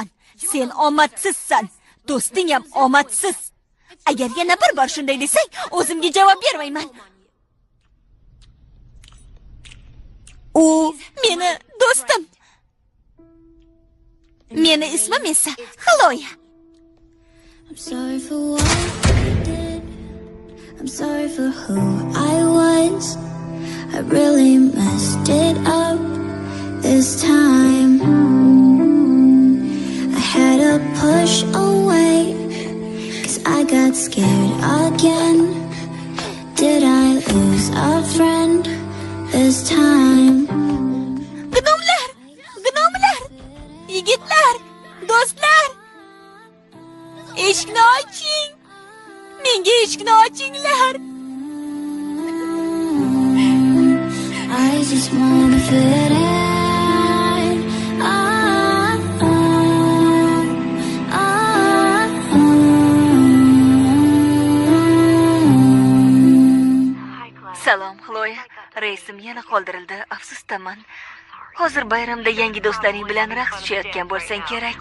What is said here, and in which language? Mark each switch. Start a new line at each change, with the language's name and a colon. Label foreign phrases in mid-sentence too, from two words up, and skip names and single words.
Uzbek: Sen omadsizsan. Do'sting ham omadsiz. Agar yana bir bor shunday desang, o'zimga javob bermayman. U meni do'stim. Meni ismim esa Xloya.
English: I'm sorry for what I did. I'm sorry for who I was. I really messed it up this time. I had to push away, 'cause I got scared again. Did I lose a friend this time?
Uzbek: Gnomlar, yigitlar, do'stlar. Eshikni oching. Menga eshikni ochinglar.
English: I just wanna fit in.
Uzbek: Salom, Xloya. Reisim yana qoldirildi. Afsusdaman. Hozir bayramda yangi do'stlaring bilan raqs tushayotgan bo'lsang kerak.